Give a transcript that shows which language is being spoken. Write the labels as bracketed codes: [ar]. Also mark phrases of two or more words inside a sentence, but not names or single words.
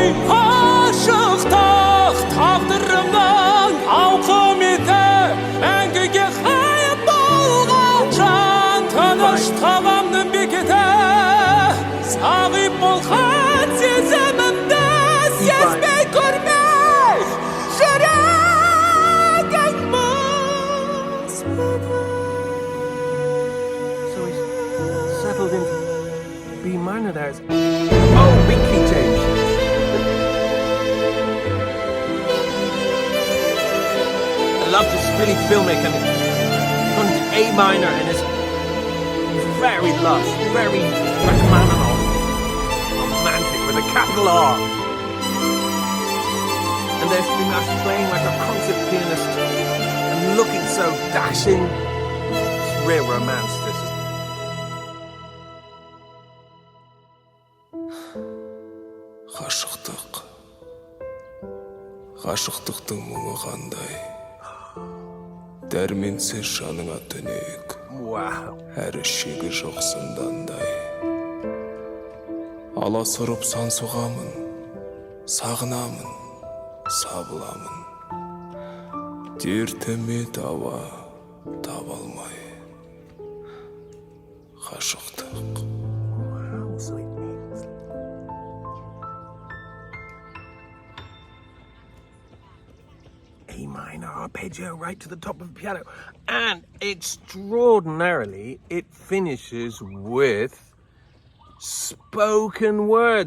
[kk] Ғашықтық тағдырымның ауқыметі, мәңгіге ғайып болған жан, таныштығымның бекеті, зағип болған сезімімді сезбей көрмей, жүрегім өспеді. [en] So he's settled into B minor there. Oh, big key change. I love this really filmic, and on A minor, and it's very lush, very Rachmaninoff, romantic with a capital R. And And there's Dimash playing like a concert pianist and looking so dashing. It's real romance, this is. [kk] Gashyqtyq. Gashyqtyqтың мұңы қандай. Дәрменсіз жаныңа түнек. [en] Wow. [kk] Әрі шегі жоқ зындандай. Аласұрып сан соғамын. Сағынамын. Сабыламын. Дертіме дауа таба алмай. Gashyqtyq. [en] Wow, sweet. A minor arpeggio right to the top of the piano. And extraordinarily, it finishes with spoken words.